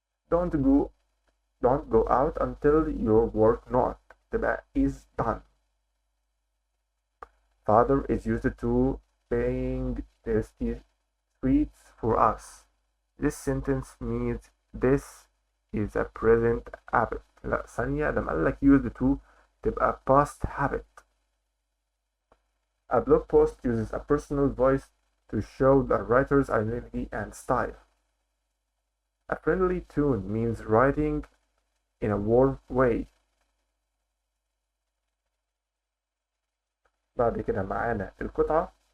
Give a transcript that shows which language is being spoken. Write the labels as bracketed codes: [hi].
[en] Don't go out until your work not. [ar] تبقى [en] is done. Father is used to paying tasty sweets for us. This sentence means this is a present habit. [ar] لا ثانية لما قال لك [en] used to [ar] تبقى [en] past habit. A blog post uses a personal voice to show the writer's identity and style. A friendly tune means writing in a warm way. [ar] بعد كده معانا القطعة.